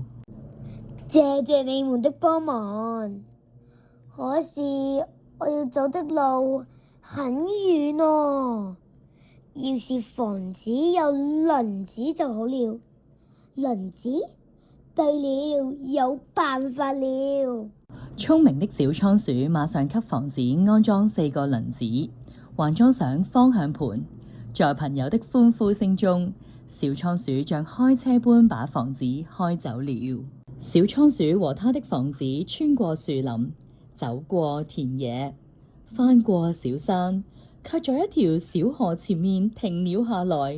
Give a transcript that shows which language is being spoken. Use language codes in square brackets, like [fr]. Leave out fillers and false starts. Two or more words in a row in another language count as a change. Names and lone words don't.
[zh] 謝謝你們的幫忙，可是我要走的路很遠哦。要是房子有輪子就好了。輪子？對了，有辦法了。聰明的小倉鼠馬上給房子安裝4個輪子，還裝上方向盤。在朋友的歡呼聲中，小倉鼠像開車般把房子開走了。小倉鼠和他的房子穿過樹林，走過田野，翻過小山，卻在一條小河前面停了下來。